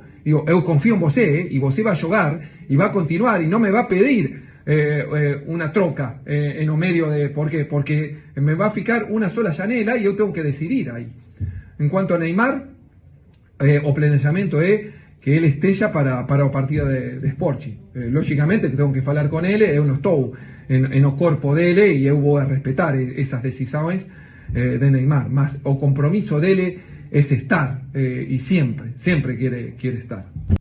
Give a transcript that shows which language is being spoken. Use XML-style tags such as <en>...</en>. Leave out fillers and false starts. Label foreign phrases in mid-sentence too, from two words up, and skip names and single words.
<es>Digo, yo confío en você, y você va a jugar, y va a continuar, y no me va a pedir una troca en el medio de... ¿Por qué? Porque me va a ficar una sola janela y yo tengo que decidir ahí. En cuanto a</es> <pt>Neymar, o planejamiento es que ele esteja para o partido de Sporting.</pt> <es>Lógicamente que tengo que</es> <pt>falar con ele, eu não estou no corpo dele e eu vou respetar essas decisões de Neymar, mas o compromiso dele</pt> <es>es estar y siempre quiere estar.</es>